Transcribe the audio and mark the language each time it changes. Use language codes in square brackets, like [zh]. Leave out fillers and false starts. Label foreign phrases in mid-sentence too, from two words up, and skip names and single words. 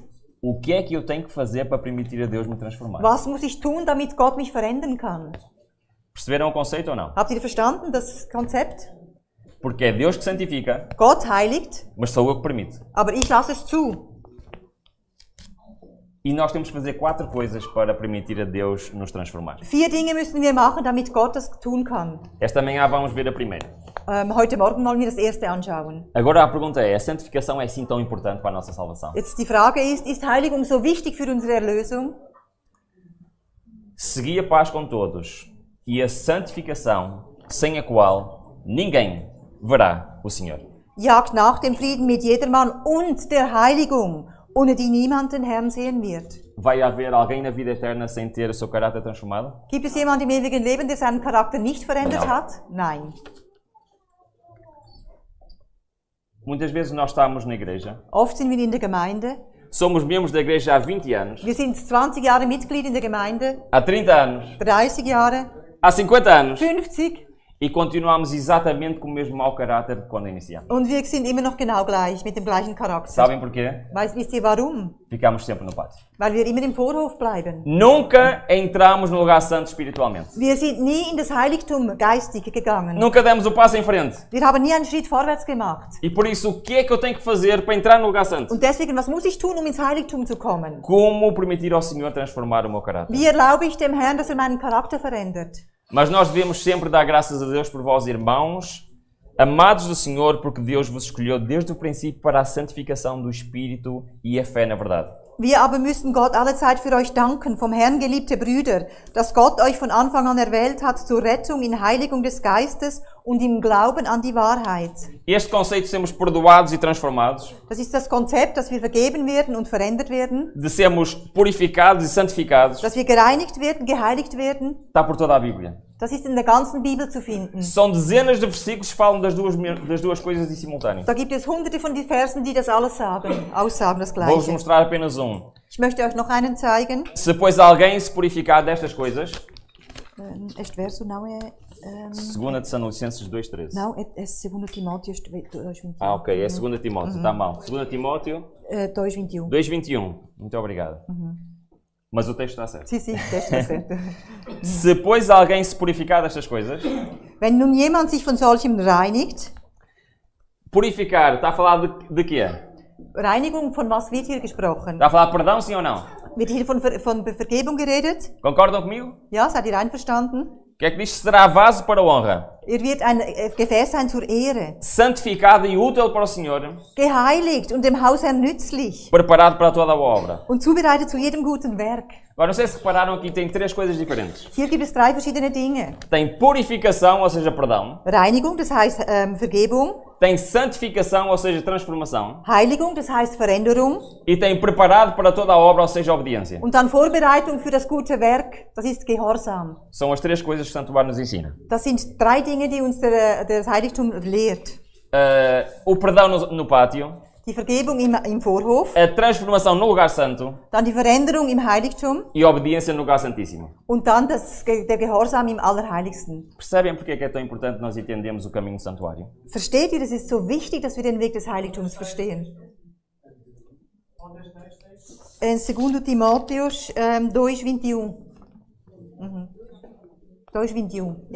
[pt] o que é que eu tenho que fazer para permitir a Deus me transformar? [de] was muss ich tun, damit Gott mich verändern kann? [pt] Perceberam o conceito ou não? [de] Habt ihr verstanden das Konzept? [pt] Porque é Deus que santifica, [de] Gott heiligt, [pt] mas sou eu que permito. [de] aber ich lasse es zu. [pt] E nós temos que fazer 4 coisas para permitir a Deus nos transformar. [de] 4 Dinge müssen wir machen, damit Gott das tun kann. [pt] Esta manhã vamos ver a primeira. [de] Heute Morgen wollen wir das erste anschauen. [pt] Agora a pergunta é, a santificação é assim tão importante para a nossa salvação? [de] Jetzt die Frage ist Heiligung so wichtig für unsere Erlösung? [pt] Segui a paz com todos e a santificação, sem a qual ninguém verá o Senhor. [de] Jagt nach dem Frieden mit jedermann und der Heiligung, ohne die niemand den Herrn sehen wird. [pt] Vai haver alguém na vida eterna sem ter o seu caráter transformado? [de] Gibt es jemanden im ewigen Leben, der seinen Charakter nicht verändert [pt] Não. [de] hat? Nein. [pt] Muitas vezes nós estamos na igreja, [de] Oft sind wir in der Gemeinde. [pt] somos membros da igreja há 20 anos, [de] Wir sind 20 Jahre Mitglied in der Gemeinde, [pt] há 30 anos, [de] 30 Jahre, [pt] há 50 anos [de] 50 [pt] e continuamos exatamente com o mesmo mau caráter de quando iniciamos. [de] und wir sind immer noch genau gleich, mit dem gleichen Charakter. [pt] Sabem porquê? [de] Wisst ihr warum? [pt] Ficamos sempre no pátio. [de] Weil wir immer im Vorhof bleiben. [pt] Nunca entramos no lugar santo espiritualmente. [de] Wir sind nie in das Heiligtum geistig gegangen. [pt] Nunca demos o passo em frente. [de] Wir haben nie einen Schritt vorwärts gemacht. [pt] E por isso, o que é que eu tenho que fazer para entrar no lugar santo? [de] Und deswegen, was muss ich tun, um ins Heiligtum zu kommen? [pt] Como permitir ao Senhor transformar o meu caráter? [de] Wie erlaube ich dem Herrn, dass er meinen Charakter verändert? [pt] Mas nós devemos sempre dar graças a Deus por vós, irmãos, amados do Senhor, porque Deus vos escolheu desde o princípio para a santificação do Espírito e a fé na verdade. [de] Wir aber müssen Gott allezeit für euch danken, vom Herrn geliebte Brüder, dass Gott euch von Anfang an erwählt hat zur Rettung in Heiligung des Geistes und im Glauben an die Wahrheit. [pt] Este conceito de sermos perdoados e transformados, [de] Das ist das Konzept, dass wir vergeben werden und verändert werden, [pt] de sermos purificados e santificados, [de] dass wir gereinigt werden, geheiligt werden. [pt] está por toda a Bíblia. [de] Das ist in der ganzen Bibel zu finden. [pt] São dezenas de versículos que falam das duas coisas em simultâneo. [de] Da gibt es hunderte von den Versen, die das alles aussagen das [pt] Vou-vos [de] Gleiche. [pt] mostrar apenas um. [de] Ich möchte euch noch einen zeigen. [pt] Se, pois, alguém se purificar destas coisas, Este verso não é... 2 Tessalonicenses 2,13. Não, é 2 Timóteo 2:21. Ah, ok, é 2 Timóteo, está mal. 2 Timóteo 2:21. 2,21. Muito obrigado. Mas o texto está certo. Sim, texto está certo. Se, pois, alguém se purificar destas coisas, [de] Wenn nun jemand sich von solchem reinigt, [pt] purificar, está a falar de quê? [de] Reinigung, von was wird hier gesprochen? [pt] Está a falar de perdão, sim ou não? [de] Wird hier von Vergebung geredet? [pt] Concordam comigo? [de] Ja, seid ihr einverstanden? [pt] O que é que diz? Será vaso para a honra, [de] Er wird ein Gefäß sein zur Ehre, [pt] santificado e útil para o Senhor, [de] geheiligt und dem Hausherrn nützlich [pt] preparado para toda a obra. [de] und zubereitet zu jedem guten Werk. [pt] Agora, não sei se repararam aqui, tem 3 coisas diferentes. [de] Hier gibt es 3 verschiedene Dinge. [pt] Tem purificação, ou seja, perdão. [de] Reinigung, das heißt Vergebung. [pt] Tem santificação, ou seja, transformação. [de] Heiligung, das heißt Veränderung. [pt] E tem preparado para toda a obra, ou seja, obediência. [de] Und dann Vorbereitung für das gute Werk, das ist Gehorsam. [pt] São as 3 coisas que Santo Bar nos ensina. [de] Das sind 3 Dinge, die uns das Heiligtum lehrt. [pt] O perdão no pátio, [de] Die Vergebung im Vorhof, [pt] a transformação no lugar santo [de] dann die Veränderung im Heiligtum [pt] e a obediência no lugar santíssimo. [de] und dann der Gehorsam im Allerheiligsten. [pt] Percebem porque é que é tão importante nós entendermos o caminho do santuário? [de] Versteht ihr, es ist so wichtig, dass wir den Weg des Heiligtums verstehen. In 2 Timóteos 2:21. 2:21, ja.